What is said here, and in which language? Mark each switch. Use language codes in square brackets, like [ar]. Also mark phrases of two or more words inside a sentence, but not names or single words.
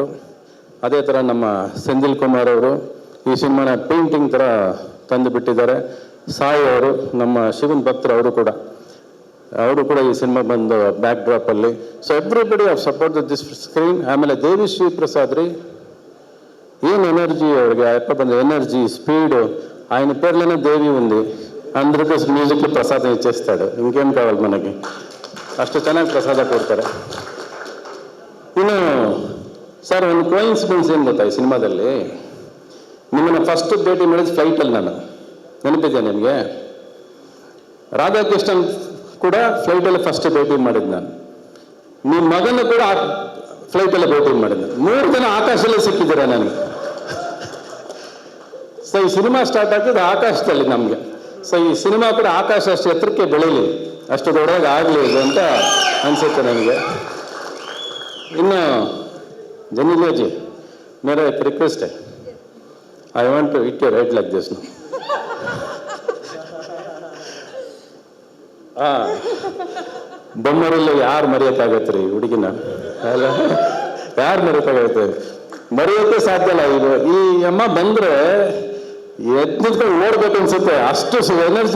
[kn] ಅದೇ ಥರ ನಮ್ಮ ಸೆಂದಿಲ್ ಕುಮಾರ್ ಅವರು ಈ ಸಿನಿಮಾನ ಪೇಂಟಿಂಗ್ ಥರ ತಂದು ಬಿಟ್ಟಿದ್ದಾರೆ. ಸಾಯಿ ಅವರು, ನಮ್ಮ ಶಿವನ್ ಭಕ್ತರು, ಅವರು ಕೂಡ ಈ ಸಿನಿಮಾ ಬಂದು ಬ್ಯಾಕ್ ಡ್ರಾಪಲ್ಲಿ. [en] so everybody of support this screen. [kn] ಆಮೇಲೆ ದೇವಿ ಶ್ರೀ ಪ್ರಸಾದ್ ರೀ, ಏನು ಎನರ್ಜಿ ಅವ್ರಿಗೆ, ಅಪ್ಪ ಬಂದ ಎನರ್ಜಿ, [te] స్పీడు. ఆయన పేర్లోనే దేవి ఉంది. అందరికీ మ్యూజిక్ ప్రసాదం ఇచ్చేస్తాడు. ఇంకేం కావాలి మనకి, [kn] ಅಷ್ಟು ಚೆನ್ನಾಗಿ ಪ್ರಸಾದ ಕೊಡ್ತಾರೆ. ಇನ್ನು ಸರ್, ಒಂದು ಕೋಇನ್ಸಿಡೆನ್ಸ್ ಏನು ಗೊತ್ತಾ, ಈ ಸಿನಿಮಾದಲ್ಲಿ ನಿಮ್ಮನ್ನು ಫಸ್ಟ್ ಭೇಟಿ ಮಾಡಿದ ಫ್ಲೈಟಲ್ಲಿ ನಾನು, ನೆನಪಿದ್ದೆ ನಿಮಗೆ? ರಾಧಾಕೃಷ್ಣನ್ ಕೂಡ ಫ್ಲೈಟಲ್ಲಿ ಫಸ್ಟ್ ಭೇಟಿ ಮಾಡಿದ್ದು ನಾನು. ನಿಮ್ಮ ಮಗನ ಕೂಡ ಫ್ಲೈಟಲ್ಲಿ ಭೇಟಿ ಮಾಡಿದ್ದೆ. 3 ಜನ ಆಕಾಶದಲ್ಲೇ ಸಿಕ್ಕಿದ್ದೀರ ನನಗೆ. ಸೊ ಈ ಸಿನಿಮಾ ಸ್ಟಾರ್ಟ್ ಆಗ್ತದೆ ಆಕಾಶದಲ್ಲಿ ನಮಗೆ. ಸೊ ಈ ಸಿನಿಮಾ ಕೂಡ ಆಕಾಶ ಅಷ್ಟು ಎತ್ತರಕ್ಕೆ ಬೆಳೀಲಿ, ಅಷ್ಟು ದೊಡ್ಡದಾಗಿ ಆಗಲಿ ಇದು ಅಂತ ಅನಿಸುತ್ತೆ ನನಗೆ. ಇನ್ನು ಜನಿಲಾಜಿ, [hi] मेरा एक रिक्वेस्ट है, [en] I want to hit your head like this now. [kn] ಬೊಮ್ಮರಲ್ಲಿ ಯಾರು ಮರೆಯೋಕ್ಕಾಗತ್ತೆ ರೀ ಹುಡುಗಿನ? ಅಲ್ಲ, ಯಾರು ಮರೆಯೋಕ್ಕಾಗತ್ತೆ? ಮರೆಯೋಕ್ಕೆ ಸಾಧ್ಯ ಇಲ್ಲ. ಇದು ಈ ಅಮ್ಮ ಬಂದರೆ ಎದ್ನಿದ್ಕೊಂಡು ಓಡ್ಬೇಕು ಅನ್ಸುತ್ತೆ, ಅಷ್ಟು ಎನರ್ಜಿ.